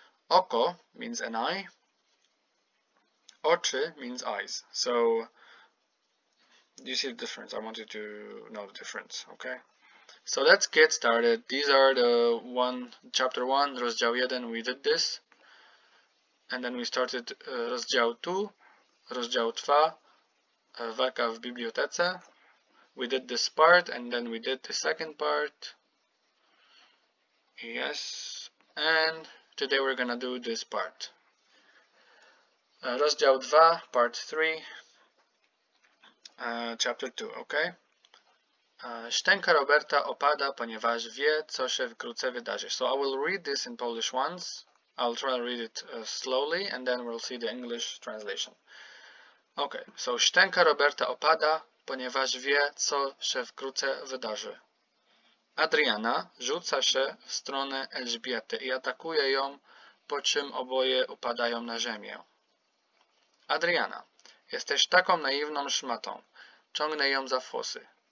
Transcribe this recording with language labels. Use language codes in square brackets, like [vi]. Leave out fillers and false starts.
[en] Oko means an eye. Oczy means eyes. So you see the difference. I want you to know the difference, okay? So let's get started. These are chapter 1, rozdział 1, we did this. And then we started [pl] rozdział 2, rozdział 2, walka w bibliotece. [en] we did this part and then we did the second part. Yes, and today we're gonna do this part. Rozdział 2, part 3, chapter 2, okay? [pl] Szczęka Roberta opada, ponieważ wie, co się wkrótce wydarzy. [en] So I will read this in Polish once. I'll try to read it slowly and then we'll see the English translation. [pl] Okay, so szczęka Roberta opada, ponieważ wie, co się wkrótce wydarzy. Adriana rzuca się w stronę Elżbiety i atakuje ją, po czym oboje upadają na ziemię. Adriana, jesteś taką naiwną szmatą. Ciągnę ją za włosy.